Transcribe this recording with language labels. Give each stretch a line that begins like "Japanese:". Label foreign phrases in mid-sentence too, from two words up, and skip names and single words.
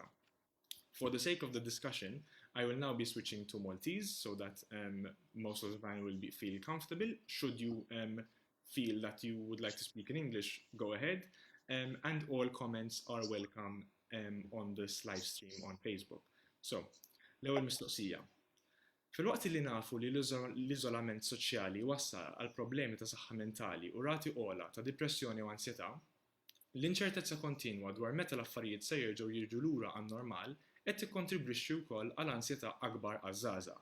English: For the sake of the discussion, I will now be switching to Maltese so that most of the panel will feel comfortable. Should you feel that you would like to speak in English, go ahead. And all comments are welcome on this live stream on Facebook. So,
Maltese: l-ewwel mistoqsija. Fil-waqt li nafu li l-iżolament soċjali wassal għal problemi ta' saħħa mentali u rati ogħla ta' depressjoni u ansjetà, l-inċertezza kontinwa dwar meta l-affarijiet se jerġgħu jiġu lura għan-normal qed tikkontribwixxi wkoll għal ansjetà akbar għaż-żgħażagħ.